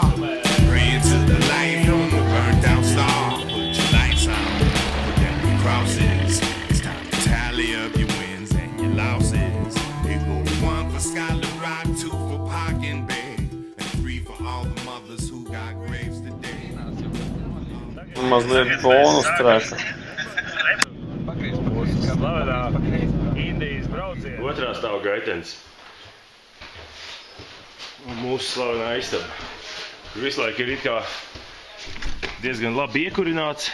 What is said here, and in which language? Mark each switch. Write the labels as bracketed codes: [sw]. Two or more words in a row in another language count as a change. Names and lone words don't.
[en] Praying to the light on the burnt out star. Put your lights on, put down your crosses. It's time to tally up your wins and your losses. 1 for Skylar Rock, 2 for Park and Bay, and 3 for all the mothers who got graves today. [lv] Mazliet bonus treka. Otrā stāv gaitenis. Un mūsu slavenā istaba. Kur visu laiku ir it kā diezgan labi iekurināts.